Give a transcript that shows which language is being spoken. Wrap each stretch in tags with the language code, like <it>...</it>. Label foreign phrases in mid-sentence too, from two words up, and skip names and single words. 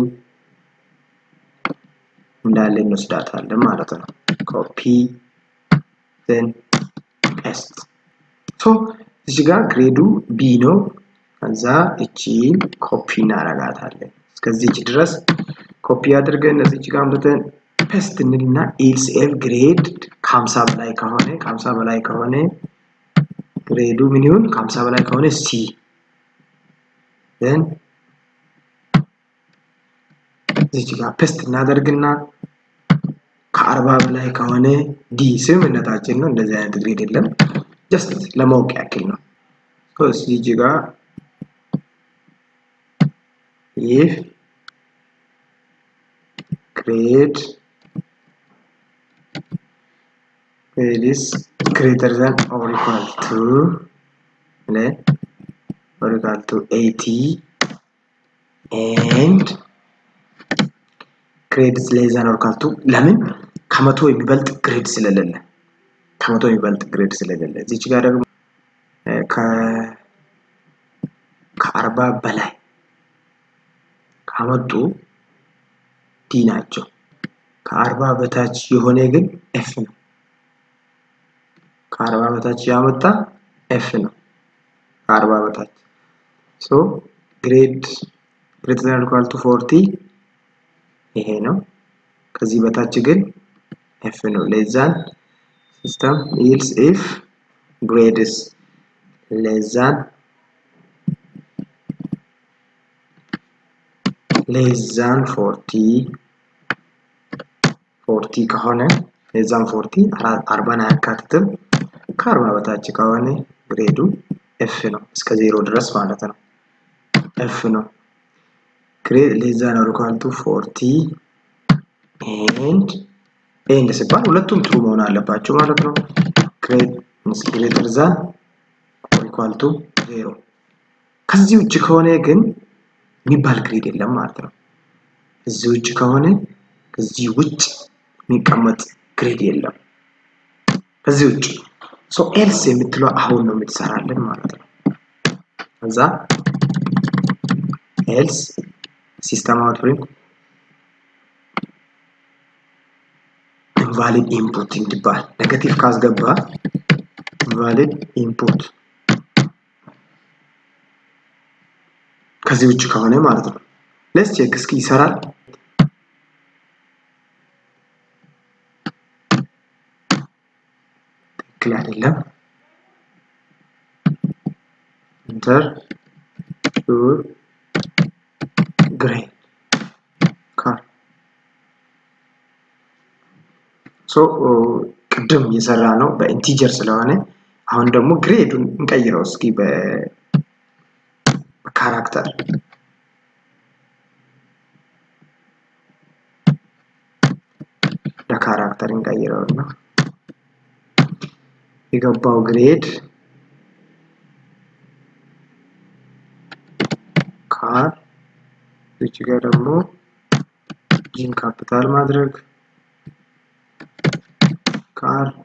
<am>እንዳለ እንወስዳታለን ማለት ነው</am> <en>copy then paste</en> <am>ሶ እዚህ ጋር ግሬዱ ቢ ነው ከዛ እቺ ኮፒ እናረጋታለን እስከዚህ ድረስ ኮፒ አድርገን እዚህ ጋር አምጥተን ፔስት እንልና</am> <en>else if grade</en> <am>ከ50 በላይ ከሆነ ግሬዱ ምን ይሁን ከ50 በላይ ከሆነ ሲ then እዚህ ጋር ፔስት እናደርግና ከ40 በላይ ከሆነ ዲ ስምምነታችን ነው እንደዚህ አይነት ግሬድ የለም just ለማወቅ ያክል ነው እዚህ ጋር</am> <en>if grade is greater than or equal to 80 and grade is less than or equal to</en> <am>ለምን ከመቶ የሚበልጥ ግሬድ ስለሌለ እዚህ ጋር ደግሞ ከ40 በላይ ካመጡ ዲ ናቸው ከ40 በታች የሆነ ግን ኤፍ ነው ከ40 በታች ያመጣ ኤፍ ነው ከ40 በታች ሶ ግሬድ</am> <en>greater than or equal to 40</en> <am>ይሄ ነው ከዚህ በታች ግን ኤፍ ነው</am> <en>less than system else if grade is less than 40</en> <am>ከሆነ</am> <en>less than 40 40</en> <am>አያካትትም ከ40 በታች ከሆነ ግሬዱ ኤፍ ነው እስከ 0 ድረስ ማለት ነው ኤፍ ነው</am> <en>grade less than or equal to 40</en> <am>and ሲባል ሁለቱም ትሩ መሆን አለባቸው ማለት ነው</am> <en>grade is greater than or equal to 0</en> <am>ከዚህ ውጭ ከሆነ ግን የሚባል ግሬድ የለም ማለት ነው እዚህ ውጭ ከሆነ ከዚህ ውጭ የሚቀመጥ ግሬድ የለም ከዚህ ውጭ</am> <en>so else</en> <am>የምትለው አሁን ነው የምትሰራልን ማለት ነው ከዛ</am> <en>else system output invalid input</en> <am>እንዲባል ኔጌቲቭ ካስገባ</am> <en>invalid input</en> <am>ከዚህ ውጭ ከሆነ ማለት ነው</am> <en>let's check</en> <am>እስኪ ይሰራል</am> <en>ትክክል አይደለም enter your grade car</en> <am>so ቅድም እየሰራ ነው በኢንቲጀር ስለሆነ አሁን ደግሞ ግሬዱን እንቀይረው እስኪ በካራክተር ለካራክተር እንቀይረውና የገባው ግሬድ ካር እዚህ ጋር ደግሞ ጂን ካፒታል ማድረግ car</am>